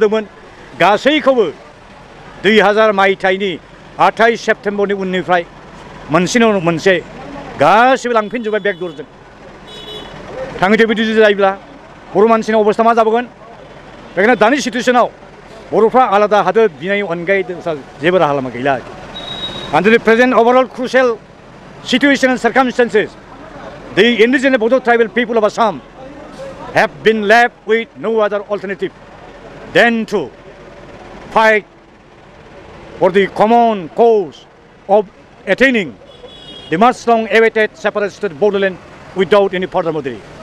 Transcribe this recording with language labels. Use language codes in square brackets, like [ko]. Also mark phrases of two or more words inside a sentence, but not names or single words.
[brx] होदोंमोन गासैखौबो 2000 मायथाइनि 28 सेप्तेम्बरनि उननिफ्राय मोनसेनि उनाव मोनसे गासिबो लांफिनजोब्बाय बेकदरजों थाङै बिदि जायोब्ला बर' मानसिनि अबस्था मा जाबोगोन बेखायनो दानि सिटुएसनाव बर'फ्रा आलादा हादोर बिनायनि अनगायै जेबो राहा लामा गैला [en] Under the present overall crucial situation and circumstances, the indigenous Bodo tribal people of Assam have been left with no other alternative than to fight for the common cause of attaining the much long awaited separation of Bodoland without any further delay.